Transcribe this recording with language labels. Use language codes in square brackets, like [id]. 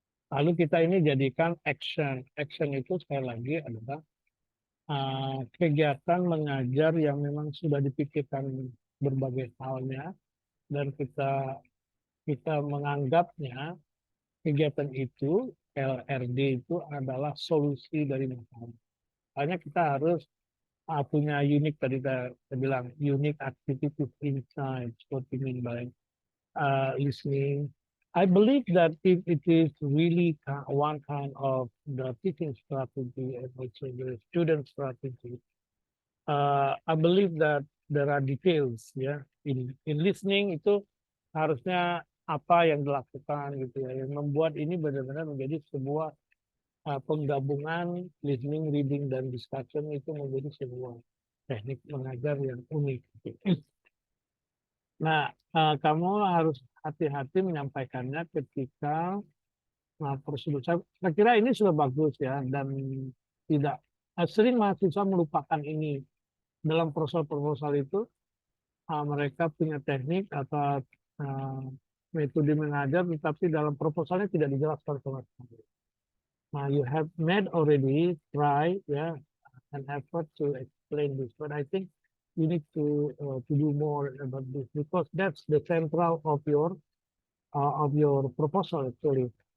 [id] Lalu kita ini jadikan action. Action itu sekali lagi adalah kegiatan mengajar yang memang sudah dipikirkan berbagai halnya dan kita kita menganggapnya kegiatan itu LRD itu adalah solusi dari masalah. Hanya kita harus punya unique tadi saya bilang [en] unique activities inside. What you mean by listening? I believe that if it is really one kind of the teaching strategy and also the student strategy, I believe that there are details ya in listening [id] itu harusnya apa yang dilakukan gitu ya yang membuat ini benar-benar menjadi sebuah penggabungan listening, reading dan discussion itu menjadi sebuah teknik mengajar yang unik. Nah, kamu harus hati-hati menyampaikannya ketika prosedur. Saya kira ini sudah bagus ya dan tidak sering mahasiswa melupakan ini dalam proposal-proposal itu mereka punya teknik atau uh, metode mengajar, tetapi dalam proposalnya tidak dijelaskan sama sekali. [en] Nah, you have made already try, yeah, an effort to explain this, but I think you need to do more about this because that's the central of your proposal actually.